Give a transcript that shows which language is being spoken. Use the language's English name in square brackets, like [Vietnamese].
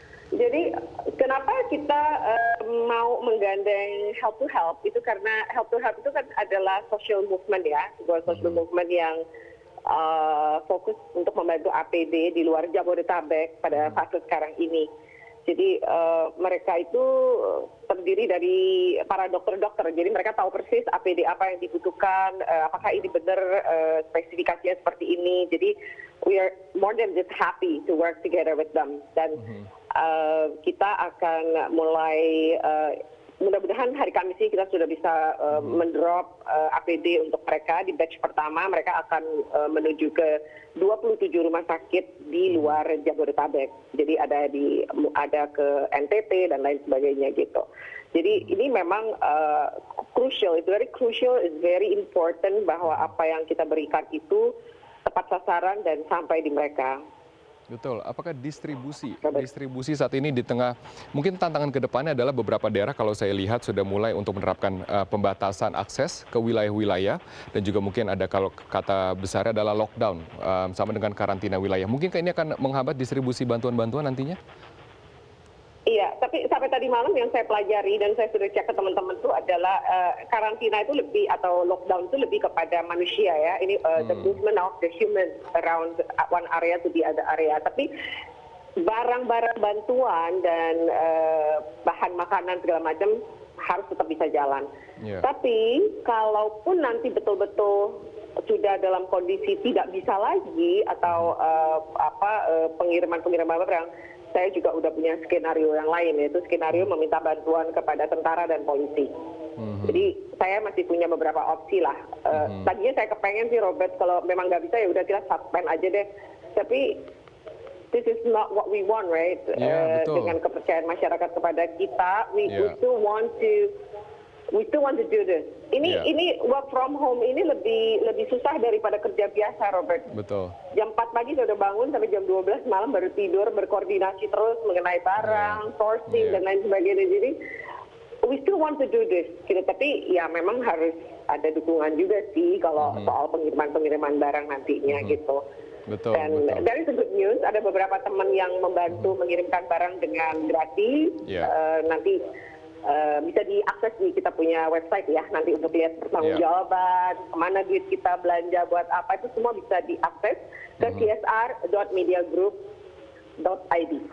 [Indonesian] Jadi kenapa kita mau menggandeng Help to Help itu karena Help to Help itu kan adalah social movement ya, sebuah social movement yang fokus untuk membantu APD di luar Jabodetabek pada fase sekarang ini. Jadi mereka itu terdiri dari para dokter-dokter. Jadi mereka tahu persis APD apa yang dibutuhkan, apakah ini benar spesifikasinya seperti ini. Jadi [English] we are more than just happy to work together with them. [Indonesian] Dan kita akan mulai mudah-mudahan hari Kamis ini kita sudah bisa mendrop APD untuk mereka di batch pertama. Mereka akan menuju ke 27 rumah sakit di luar Jabodetabek. Jadi ada ke NTT dan lain sebagainya gitu. Jadi ini memang [English] crucial, it's very crucial, it's very important [Indonesian] bahwa apa yang kita berikan itu tepat sasaran dan sampai di mereka. Betul. Apakah distribusi saat ini di tengah mungkin tantangan kedepannya adalah beberapa daerah kalau saya lihat sudah mulai untuk menerapkan pembatasan akses ke wilayah-wilayah dan juga mungkin ada kalau kata besarnya adalah lockdown sama dengan karantina wilayah. Mungkinkah ini akan menghambat distribusi bantuan-bantuan nantinya? Iya, tapi sampai tadi malam yang saya pelajari dan saya sudah cek ke teman-teman itu adalah karantina itu lebih atau lockdown itu lebih kepada manusia ya. Ini [English] the movement of the human around one area to the other area. [Indonesian] Tapi barang-barang bantuan dan bahan makanan segala macam harus tetap bisa jalan. Yeah. Tapi kalaupun nanti betul-betul sudah dalam kondisi tidak bisa lagi atau pengiriman-pengiriman barang, saya juga udah punya skenario yang lain, yaitu skenario meminta bantuan kepada tentara dan polisi. Jadi saya masih punya beberapa opsi lah. Tadinya saya kepengen sih Robert, kalau memang nggak bisa ya udah kita suspend aja deh. Tapi [English] this is not what we want, right? [Indonesian] Dengan kepercayaan masyarakat kepada kita, [English] we still want to do this. [Indonesian] Ini [English] work from home [Indonesian] ini lebih susah daripada kerja biasa, Robert. Betul. Jam 4 pagi sudah bangun sampai jam 12 malam baru tidur, berkoordinasi terus mengenai barang, sourcing dan lain sebagainya. Jadi [English] we still want to do this. [Indonesian] Gitu. Tapi ya memang harus ada dukungan juga sih kalau soal pengiriman barang nantinya gitu. Betul. Dan dari [English] good news [Indonesian] ada beberapa teman yang membantu mengirimkan barang dengan gratis. Nanti bisa diakses di kita punya website ya, nanti untuk lihat pertanggungjawaban, kemana duit kita belanja buat apa, itu semua bisa diakses ke csr.mediagroup.id.